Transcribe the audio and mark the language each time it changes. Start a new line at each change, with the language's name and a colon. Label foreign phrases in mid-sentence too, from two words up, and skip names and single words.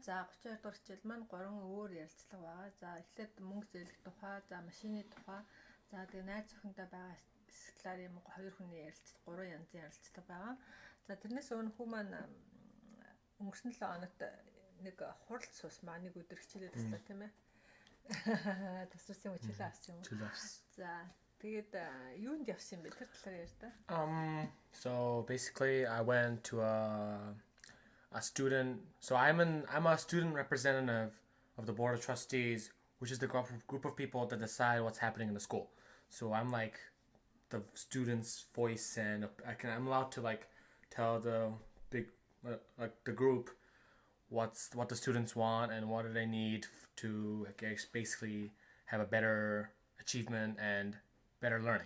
Mongolian: За 32 дугаар хичээл маань 3 өөр ярилцлага байгаа. За эхлээд мөнгө зээлэх тухай, за машины тухай, за тэгээ найз охинтой байгаа талаар юм 2 хүний ярилцлага, 3 янзын ярилцлага байгаа. За тэрнээс өмнө хүү маань өнгөрсөн 7 хоногт нэг хуралд суусмаа, нэг өдөр хичээлээ таслаа тийм ээ. Тасрсан юм чөлөө авсан юм. Чөлөө авсан. За тэгээд юунд явсан бэ? Тэр талаар ярьж та.
English: So basically I went to a student. So I'm a student representative of the board of trustees, which is the group of people that decide what's happening in the school. So I'm like the students' voice, and I'm allowed to like tell the big like the group what the students want and what do they need to, I guess, basically have a better achievement and better learning.